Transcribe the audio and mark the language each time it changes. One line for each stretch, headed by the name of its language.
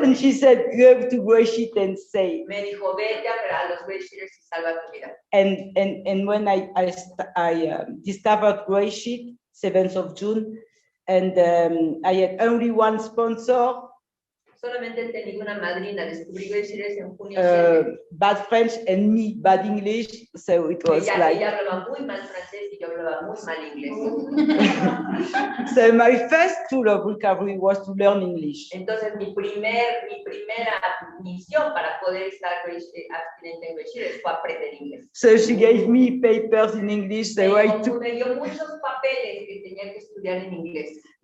English: and she said, go to GreySheet and say.
Spanish: Me dijo, vete a los GreySheeters y salva tu vida.
English: And when I discovered GreySheet, 7th of June, and I had only one sponsor.
Spanish: Solamente tenía una madrina. Descubrí GreySheeters en junio.
English: Bad French and me bad English, so it was like.
Spanish: Ella hablaba muy mal francés y yo hablaba muy mal inglés.
English: So my first tool of recovery was to learn English.
Spanish: Entonces mi primera misión para poder estar abstinente en GreySheeters fue aprender inglés.
English: So she gave me papers in English. So
Spanish: me dio muchos papeles que tenía que estudiar en inglés.